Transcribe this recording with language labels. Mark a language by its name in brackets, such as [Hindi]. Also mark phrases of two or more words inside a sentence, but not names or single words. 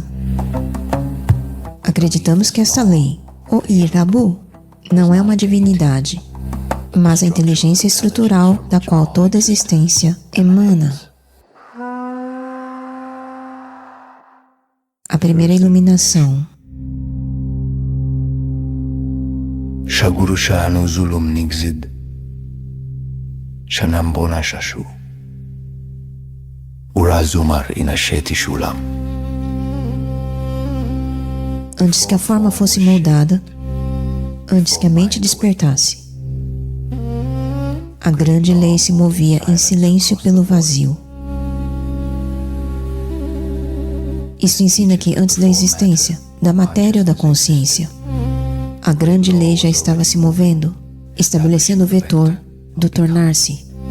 [Portuguese] Acreditamos que esta lei, o Irabu, não é uma divindade, mas a inteligência estrutural da qual toda existência emana. A primeira iluminação. Shaguru Shanu Zulum Nigzid Shanambona Shashu Urazumar Inasheti Shulam. Antes que a forma fosse moldada, antes que a mente despertasse, a grande lei se movia em silêncio pelo vazio. Isso ensina que antes da existência, da matéria ou da consciência, a grande lei já estava se movendo, estabelecendo o vetor do tornar-se.